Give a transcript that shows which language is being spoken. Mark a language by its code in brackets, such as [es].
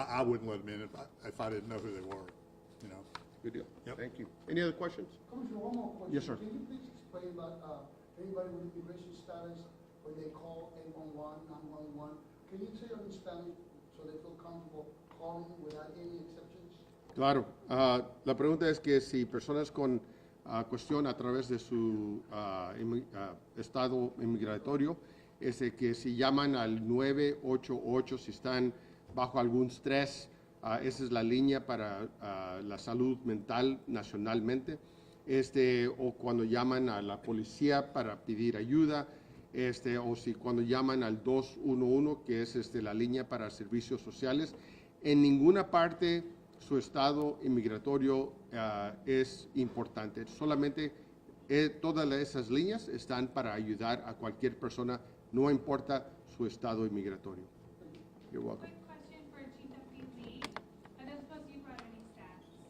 [en] I wouldn't let them in if I didn't know who they were, you know. Good deal. Yep. Thank you. Any other questions? Commissioner, one more question. Yes, sir. Can you please explain about anybody with immigration status when they call 811, 911? Can you say it in Spanish so they feel comfortable calling without any exceptions? [es] Claro. La pregunta es que si personas con cuestión a través de su estado inmigratorio, es de que si llaman al 988 si están bajo algún estrés, esa es la línea para la salud mental nacionalmente, o cuando llaman a la policía para pedir ayuda, o si cuando llaman al 211, que es la línea para servicios sociales. En ninguna parte su estado inmigratorio es importante. Solamente todas esas líneas están para ayudar a cualquier persona, no importa su estado inmigratorio. [en] You're welcome. Quick question for Chief Deputy Lee. I don't suppose you brought any stats?